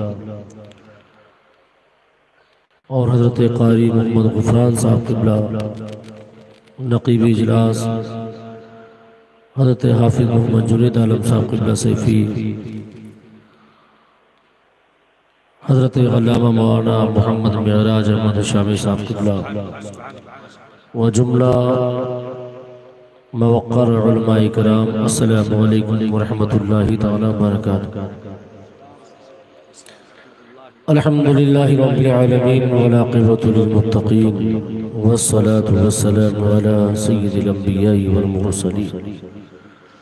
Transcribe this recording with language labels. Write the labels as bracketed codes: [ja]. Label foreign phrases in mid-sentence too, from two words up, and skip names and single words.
[ur] اور حضرت قاری محمد غفران صاحب قبلہ نقیب اجلاس حضرت حافظ محمد جنید عالم صاحب قبلہ سیفی حضرت علامہ مولانا محمد معراج احمد شامی صاحب قبلہ و جملہ موقر علمائے کرام, [ar] السلام عليكم ورحمة الله تعالى وبركاته. الحمد لله رب العالمين والعاقبة للمتقين والصلاة والسلام على سيد الأنبياء والمرسلين.